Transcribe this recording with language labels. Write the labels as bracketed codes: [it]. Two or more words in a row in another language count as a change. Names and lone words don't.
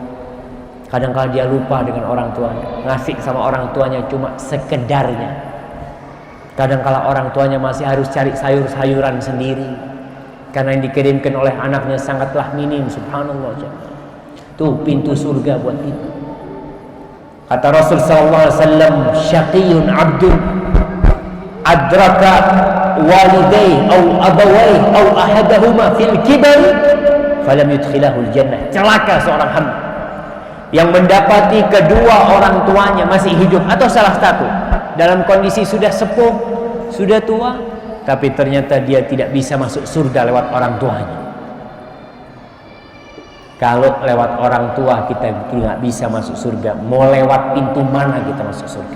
[id] Kadang-kadang dia lupa dengan orang tuanya, ngasih sama orang tuanya cuma sekedarnya. Kadang-kadang orang tuanya masih harus cari sayur-sayuran sendiri, karena yang dikirimkan oleh anaknya sangatlah minim. Subhanallah. Tuh pintu surga buat itu. Kata Rasul SAW, [ar] شقي عبد أدرك والديه أو أبويه أو أحدهما في الكبر فلم يدخلاه الجنة. [id] Celaka seorang hamba yang mendapati kedua orang tuanya masih hidup atau salah satu dalam kondisi sudah sepuh, sudah tua, tapi ternyata dia tidak bisa masuk surga lewat orang tuanya. Kalau lewat orang tua kita tidak bisa masuk surga, mau lewat pintu mana kita masuk surga?